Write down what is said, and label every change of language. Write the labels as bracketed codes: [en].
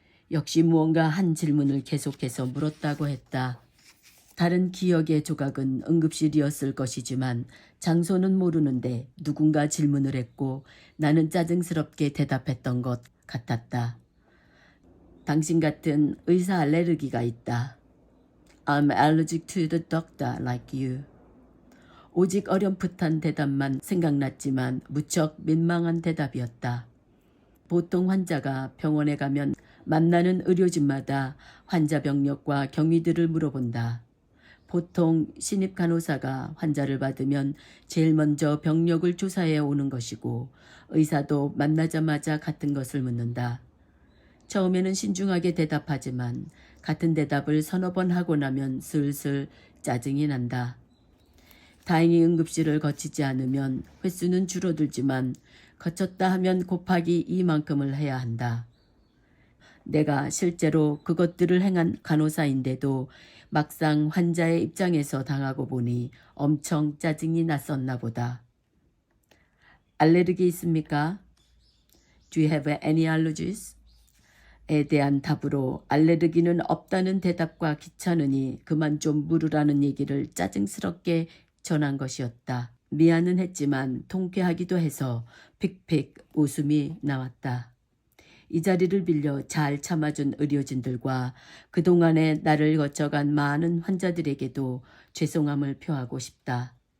[ko] 역시 무언가 한 질문을 계속해서 물었다고 했다. 다른 기억의 조각은 응급실이었을 것이지만 장소는 모르는데 누군가 질문을 했고 나는 짜증스럽게 대답했던 것 같았다. 당신 같은 의사 알레르기가 있다. [en] I'm allergic to the doctor like you. [ko] 오직 어렴풋한 대답만 생각났지만 무척 민망한 대답이었다. 보통 환자가 병원에 가면 만나는 의료진마다 환자 병력과 경위들을 물어본다. 보통 신입 간호사가 환자를 받으면 제일 먼저 병력을 조사해 오는 것이고 의사도 만나자마자 같은 것을 묻는다. 처음에는 신중하게 대답하지만 같은 대답을 서너 번 하고 나면 슬슬 짜증이 난다. 다행히 응급실을 거치지 않으면 횟수는 줄어들지만 거쳤다 하면 곱하기 이만큼을 해야 한다. 내가 실제로 그것들을 행한 간호사인데도 막상 환자의 입장에서 당하고 보니 엄청 짜증이 났었나 보다. 알레르기 있습니까? [en] Do you have any allergies? [ko] 에 대한 답으로 알레르기는 없다는 대답과 귀찮으니 그만 좀 물으라는 얘기를 짜증스럽게 전한 것이었다. 미안은 했지만 통쾌하기도 해서 픽픽 웃음이 나왔다. 이 자리를 빌려 잘 참아준 의료진들과 그동안에 나를 거쳐간 많은 환자들에게도 죄송함을 표하고 싶다.